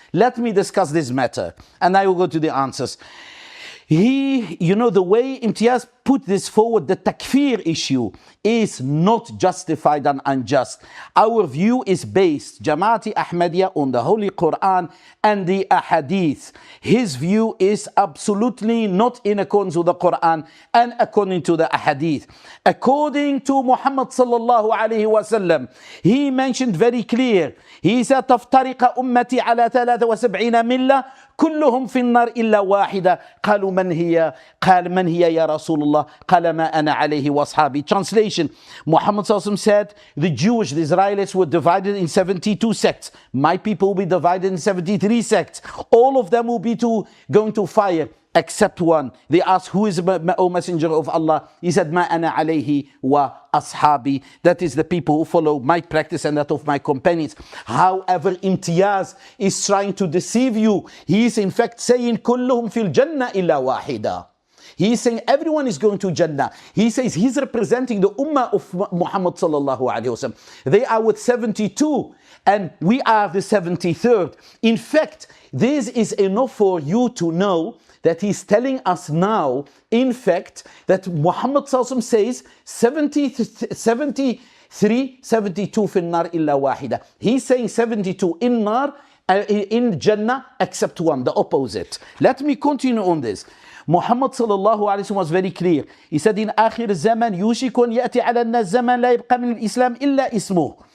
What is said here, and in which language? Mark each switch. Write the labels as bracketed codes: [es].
[en] Let me discuss this matter and I will go to the answers. The way Imtiaz put this forward, the takfir issue is not justified and unjust. Our view is based, Jamaati Ahmadiyya, on the Holy Quran and the Ahadith. His view is absolutely not in accordance with the Quran and according to the Ahadith. According to Muhammad sallallahu alayhi wasallam, he mentioned very clear, he said, [ar] تفترق أمتي على 73 ملة كلهم في النار إلا واحدة قالوا من هي؟ قال من هي يا رسول الله؟ قال ما أنا عليه وأصحابي. [en] Translation, Muhammad said the Jewish, the Israelites were divided in 72 sects. My people will be divided in 73 sects. All of them will be going to fire except one. They asked, who is O Messenger of Allah? He said, [ar] Ma ana alayhi wa ashabi. [en] That is the people who follow my practice and that of my companions. However, Imtiaz is trying to deceive you. He is in fact saying, [ar] kulluhum fil jannah illa wahida. [en] He is saying everyone is going to Jannah. He says he's representing the Ummah of Muhammad sallallahu alayhi wasallam. They are with 72 and we are the 73rd. In fact, this is enough for you to know that he's telling us now, in fact, that Muhammad Sallallahu says 73, 72 [ar] في النار إلا واحدة. [en] He's saying 72 in nar, in Jannah, except one, the opposite. Let me continue on this. Muhammad sallallahu alayhi wa sallam was very clear. He said, in [ar] آخر الزمن يوشك أن يأتي على الناس زمن لا يبقى من الإسلام إلا اسمه.